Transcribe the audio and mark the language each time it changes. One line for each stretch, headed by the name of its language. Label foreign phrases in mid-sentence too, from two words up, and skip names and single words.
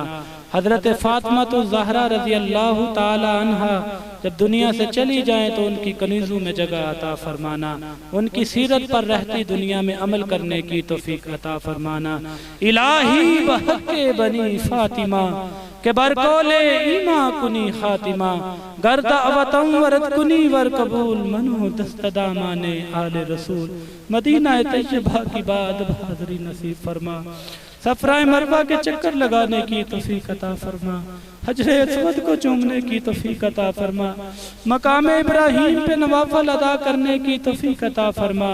Urdu: حضرت فاطمہ الزہرا رضی اللہ تعالیٰ عنہ جب دنیا سے چلی جائیں تو ان کی کنیزوں میں جگہ عطا فرمانا، ان کی سیرت پر رہتی دنیا میں عمل کرنے کی توفیق عطا فرمانا۔
Persian: الہی بحق بنی فاطمہ کہ برکول ایماں کنی خاتمہ، گر دعوتم ورد کنی ور قبول، منو دست دامان آل رسول،
Urdu: مدینہ طیبہ کی بعد بحاضری نصیب فرما، صفرہ مروہ کے چکر لگانے کی توفیق عطا فرما، حجر اسود کو چومنے کی توفیق عطا فرما، مقام ابراہیم پہ نوافل ادا کرنے کی توفیق عطا فرما۔